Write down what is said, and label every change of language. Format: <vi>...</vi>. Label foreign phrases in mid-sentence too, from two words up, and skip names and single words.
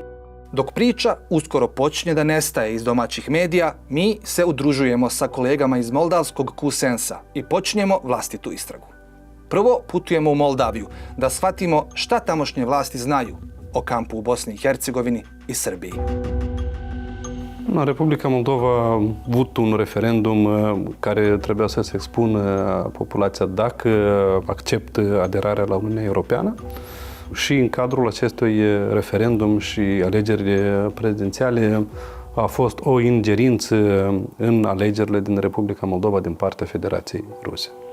<bs>Dok priča uskoro počinje da nestaje iz domaćih medija, mi se udružujemo sa kolegama iz moldavskog Kusensa i počinjemo vlastitu istragu. Prvo putujemo u Moldaviju da shvatimo šta tamošnje vlasti znaju o kampu u Bosni i Hercegovini i Srbiji.</bs> <ro>Republica Moldova a avut un referendum care trebuia să se expună populația dacă acceptă aderarea la Uniunea Europeană. Și în cadrul acestui referendum și alegerile prezidențiale a fost o ingerință în alegerile din Republica Moldova din partea Federației Ruse.</ro>